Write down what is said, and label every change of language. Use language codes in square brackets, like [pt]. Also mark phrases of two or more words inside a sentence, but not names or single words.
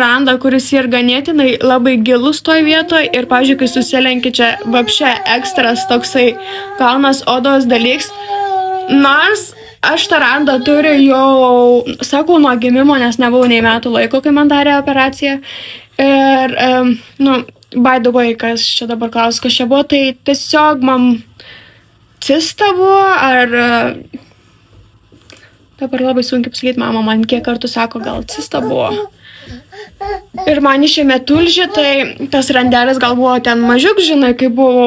[lt] randą, kuris ir ganėtinai labai gilus toj vietoje ir, pavyzdžiui, kai susilenki čia vapše ekstras toksai kalnas odos dalyks, nors aš tą randą turiu jau, sakau, nuo gimimo, nes nebuvau nei metų laiko, kai man darė operaciją ir, [en] by the way, [lt] kas čia dabar klaus, kas čia buvo, tai tiesiog man cista buvo, ar dabar labai sunkiai pasakyti, mama man kiek kartų sako, gal cista buvo. Ir man išėmė tulžį, tai tas randelis gal buvo ten mažiuk, žinai, kai buvau.